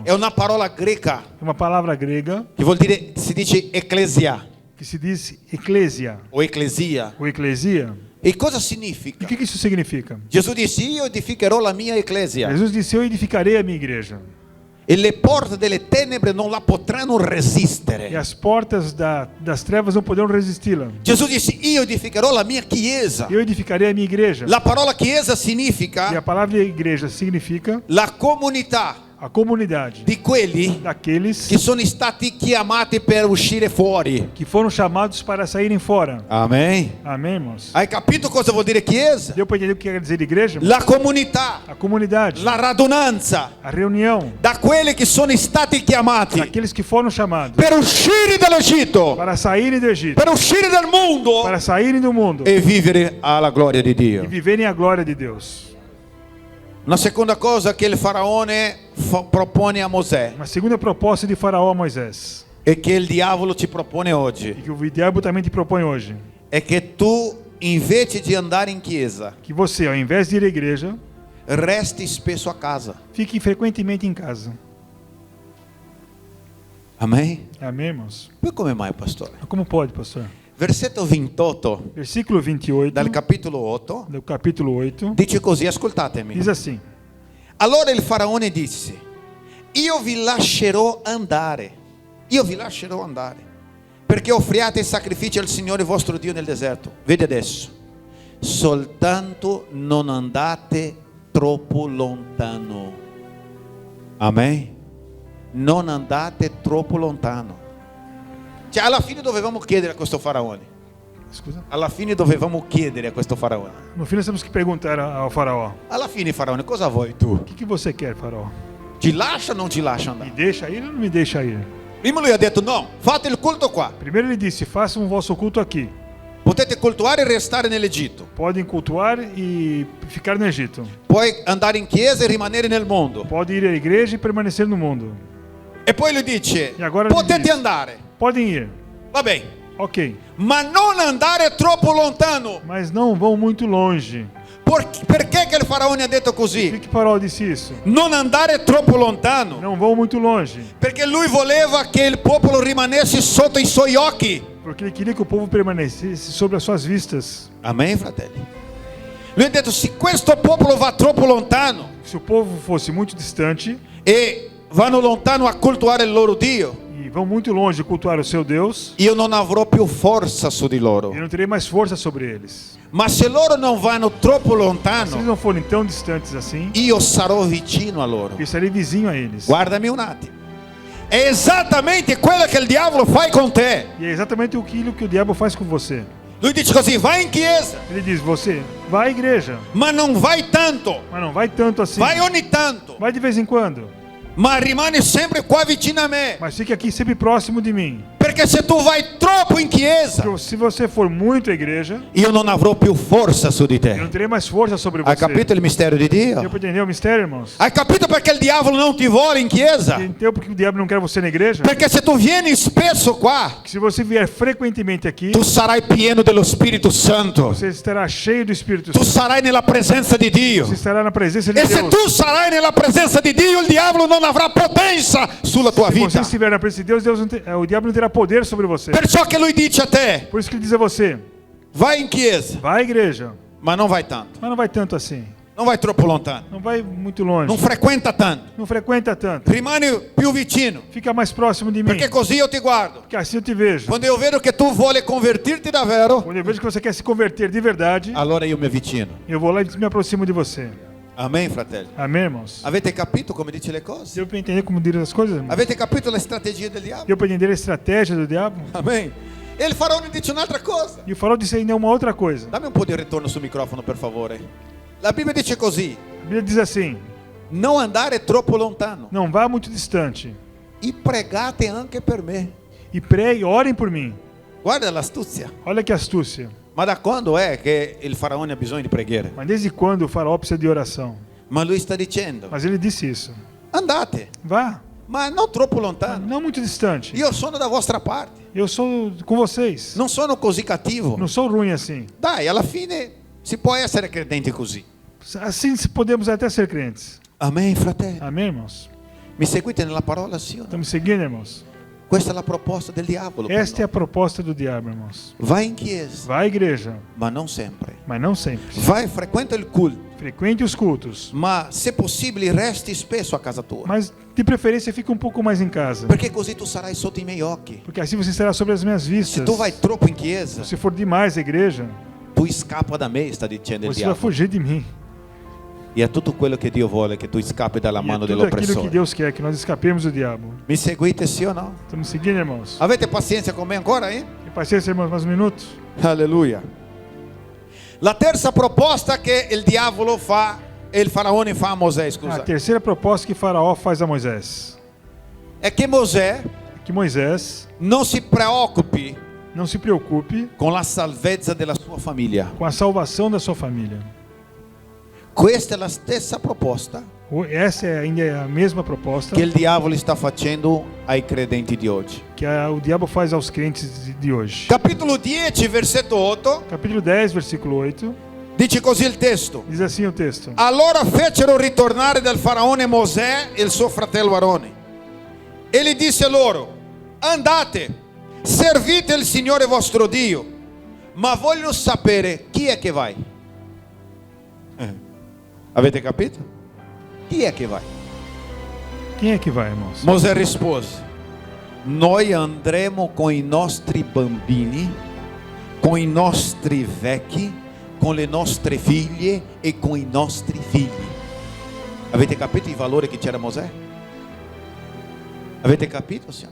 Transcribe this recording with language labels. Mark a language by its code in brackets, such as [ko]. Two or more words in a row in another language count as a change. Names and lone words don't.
[it] È una parola greca [pt] É uma palavra grega [it] che vuol dire, si dice ecclesia [pt] que se diz eclésia [it] o ecclesia. [pt] ou eclesia. [it] E cosa [pt] E [it] significa? [pt] o que isso significa? [it] Gesù disse: io edificherò la mia ecclesia [pt] Jesus disse: eu edificarei a minha igreja. [it] e le porte delle tenebre non la potranno [pt] E [it] resistere. [pt] as portas das trevas não poderão resisti-la. [it] Gesù disse: io edificherò la mia chiesa. [pt] Eu edificarei a minha igreja. [it] La parola chiesa [pt] E a [it] significa [pt] palavra igreja significa [it] la comunità [pt] a comunidade [it] di quelli [pt] daqueles [it] che sono stati chiamati per uscire fuori. [pt] que foram chamados para saírem fora. [it] Amen. [pt] Amém, irmãos? [it] Hai capito cosa vuol dire chiesa? [pt] Deu para entender o que quer dizer igreja? [it] La comunità, [pt] A comunidade, [it] la radunanza [pt] a reunião [it] da quelli che sono stati chiamati [pt] daqueles que foram chamados [it] per uscire dall'Egitto, [pt] para saírem do Egito, [it] per uscire dal mondo [pt] para saírem do mundo [it] e vivere alla gloria di [pt] e [it] Dio. [pt] viverem a glória de Deus. [it] Una seconda cosa che il faraone propone a Mosè [pt] Uma segunda proposta de Faraó a Moisés, [it] e che il diavolo ci propone [pt] e [it] oggi [pt] que o diabo também te propõe hoje, [it] è che tu, invece di andare in chiesa, [pt] que você, ao invés de ir à igreja, [it] resti spesso a casa. [pt] fique frequentemente em casa. [it] Amen? [pt] Amém, irmãos? [it] Poi come mai, pastore? [pt] Como pode, pastor? [it] Versetto 28 [pt] Versículo 28 [it] dal capitolo 8 [pt] do capítulo 8 [it] dice così, ascoltatemi. [pt] diz assim: [it] Allora il faraone disse: io vi lascerò andare, perché offriate sacrifici al Signore vostro Dio nel deserto. Vedi adesso, soltanto non andate troppo lontano. Amen? Non andate troppo lontano. Cioè, alla fine dovevamo chiedere a questo faraone. Scusa. Alla fine dovevamo chiedere a questo faraone. [pt] No fim, nós temos que perguntar ao Faraó: [it] Alla fine, faraone, cosa vuoi tu? [pt] o que você quer, Faraó? [it] Ti lascia o non ti lascia [pt] Me [it] andare? [pt] deixa ir ou não me deixa ir? [it] Prima lui ha detto no, fate il culto qua. [pt] Primeiro ele disse: façam o vosso culto aqui. [it] Potete cultuare e restare nell'Egitto. [pt] Podem cultuar e ficar no Egito. [it] Puoi andare in chiesa e rimanere nel mondo. [pt] Podem ir à igreja e permanecer no mundo. [it] E poi lui dice, [pt] E agora ele [it] potete [pt] diz: [it] andare. [pt] podem ir, [it] Va bene, [pt] ok, [it] ma non andare troppo lontano. [pt] mas não vão muito longe. [it] Perché che il faraone ha detto [pt] Por que [it] così? [pt] que Faraó disse isso? [it] Non andare troppo lontano. [pt] Não vão muito longe, [it] Perché lui voleva che il popolo rimanesse sotto i suoi occhi. [pt] porque ele queria que o povo permanecesse sobre as suas vistas. [it] Amen, fratelli. Lui ha detto, se questo popolo va troppo lontano [pt] Se o povo fosse muito distante [it] e vanno lontano a cultuare il loro Dio, [pt] e vão muito longe de cultuar o seu Deus, [it] io non avrò più forza su di loro. [pt] eu não terei mais força sobre eles. [it] Ma se loro non vanno troppo [pt] Se eles [it] lontano, [pt] não forem tão distantes assim, [it] io sarò vicino a loro. [pt] eu estarei vizinho a eles. [it] Guardami un attimo. È esattamente quello che il diavolo fa con te. [pt] E é exatamente aquilo que o diabo faz com você. [it] Lui dice così, vai in chiesa, [pt] Ele diz: você vai à igreja, [it] ma non vai tanto, [pt] mas não vai tanto assim. [it] vai ogni tanto, [pt] Vai de vez em quando, [it] ma rimani sempre qua vicino a me. [pt] mas fique aqui sempre próximo de mim. [it] Perché Perché se tu vai troppo in chiesa, [pt] Porque se você for muito à igreja, [it] io non avrò più forza su di [pt] eu não [it] te. [pt] terei mais força sobre [it] Hai [pt] você. [it] capito il mistero di [pt] Deu [it] Dio? [pt] para entender o mistério, irmãos? [it] Hai capito perché il diavolo non ti vuole in chiesa? [pt] Entendeu porque o diabo não quer você na igreja? [it] Perché se tu vieni spesso qua, [pt] Que se você vier frequentemente aqui, [it] tu sarai pieno dello Spirito Santo. [pt] você estará cheio do Espírito [it] Tu [pt] Santo. [it] sarai nella presenza di Dio. [pt] Você estará na presença de [it] E se [pt] Deus. [it] tu sarai nella presenza di Dio, il diavolo non avrà potenza sulla tua [pt] Se você [it] vita. [pt] estiver na presença de Deus, o diabo não terá poder sobre você. [it] Perciò che lui dice a te, [pt] Por isso que ele diz a você, [it] vai in chiesa, [pt] vai à igreja, [it] ma non vai tanto. [pt] mas não vai tanto assim. [it] Non vai troppo lontano. [pt] Não vai muito longe. [it] Non frequenta tanto. [pt] Não frequenta tanto. [it] Rimani più vicino. [pt] Fica mais próximo de mim. [it] Perché così io ti guardo. [pt] Porque assim eu te vejo. [it] Quando eu vedo che tu vuole convertirti davvero, [pt] Quando eu vejo que você quer se converter de verdade, [it] allora io mi avvicino. [pt] eu vou lá e me aproximo de você. [it] Amen, fratelli. [pt] Amém, irmãos? [it] Avete capito come dice le cose? [pt] Deu para entender como dizer as coisas, irmãos? [it] Avete capito la strategia del diavolo? [pt] Deu para entender a estratégia do diabo? [it] Amen. E il faraone dice un'altra cosa. [pt] E o farol disse ainda uma outra coisa. [it] Dammi un po' di ritorno sul microfono, per favore. La Bibbia dice così: [pt] A Bíblia diz assim, [it] non andare troppo lontano. [pt] não vá muito distante. [it] E pregate anche per me. [pt] E pregue, orem por mim. [it] Guarda l'astuzia. [pt] Olha que astúcia. [it] Ma da quando è che il faraone ha bisogno di preghiera? [pt] Mas desde quando o faraó precisa de oração? [it] Ma lui sta dicendo: [pt] Mas ele disse isso. [it] andate, [pt] Vá, [it] ma non troppo [pt] mas [it] lontano. [pt] não muito distante. [it] Io sono da vostra parte. [pt] Eu sou com vocês. [it] Non sono così cattivo. [pt] Não sou ruim assim. [it] Dai, alla fine si può essere credenti così. [pt] Assim podemos até ser crentes. [it] Amen, fratelli. [pt] Amém, irmãos? [it] Mi seguite nella parola, sì o no? [pt] Estamos seguindo, irmãos? [it] Questa è la proposta del diavolo. per [pt] Esta é a [it] noi. [pt] proposta do diabo, irmãos. [it] Vai in chiesa, [pt] Vá à igreja, [it] ma non sempre. [pt] mas não sempre. [it] Vai, frequenta il culto, [pt] Frequente os cultos. [it] ma se possibile resti spesso a casa tua. [pt] Mas, de preferência, fique um pouco mais em casa. [it] Perché così tu sarai sotto i miei occhi. [pt] Porque assim você estará sobre as minhas [it] Se [pt] vistas. [it] tu vai troppo in chiesa, [pt] Se for demais à igreja, [it] tu scappa da me, sta dicendo il [pt] você vai [it] diavolo. [pt] fugir de mim. [it] E è tutto quello che Dio vuole, che tu scappi dalla [pt] E é [it] mano [pt] tudo aquilo que [it] dell'oppressore. [pt] Deus quer, que nós escapemos do diabo. [it] Mi seguite, sì o no? [pt] Estamos seguindo, irmãos? [it] Avete pazienza con me ancora, eh? [pt] Tem paciência, irmãos, mais um minuto? [it] Alleluia. La terza proposta che il diavolo fa, e il faraone fa a Mosè, [pt] A [it] scusa, [pt] terceira proposta que Faraó faz a Moisés [it] è che Mosè [pt] é que Moisés [it] non si preoccupi [pt] não se preocupe [it] con la salvezza della sua famiglia. [pt] com a salvação da sua família. [it] Questa è la stessa proposta [pt] Essa ainda é a mesma proposta [it] che il diavolo sta facendo ai credenti di oggi. [pt] que o diabo faz aos crentes de hoje. [it] Capitolo 10, versetto 8, [pt] Capítulo 10, versículo 8, [it] dice così il testo. [pt] diz assim o texto. [it] Allora fecero ritornare dal faraone Mosè e il suo fratello Aarone. E gli disse loro: andate, servite il Signore vostro Dio, ma voglio sapere chi è che vai. Avete capito? Chi è che vai? [pt] Quem é que vai, irmãos? [it] Mosè rispose: noi andremo con i nostri bambini, con i nostri vecchi, con le nostre figlie e con i nostri figli. Avete capito il valore che c'era Mosè? Avete capito, signore?